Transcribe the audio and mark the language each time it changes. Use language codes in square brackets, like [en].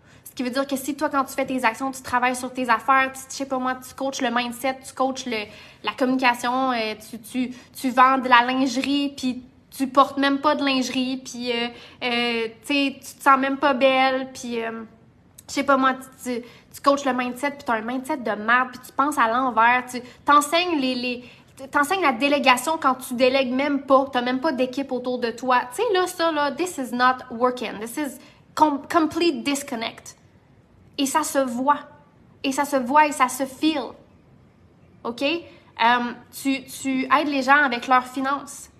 [fr] Ce qui veut dire que si toi, quand tu fais tes actions, tu travailles sur tes affaires, je sais pas moi, tu coaches le mindset, tu coaches la communication, tu vends de la lingerie, puis tu portes même pas de lingerie, puis tu te sens même pas belle, puis je sais pas moi, tu coaches le mindset, puis tu as un mindset de merde, puis tu penses à l'envers, tu t'enseignes t'enseignes la délégation quand tu délègues même pas, t'as même pas d'équipe autour de toi. Tu sais, là, ça, là, [en] this is not working. This is complete disconnect. [fr] Et ça se voit. Et ça se voit et ça se feel. OK? Tu aides les gens avec leurs finances.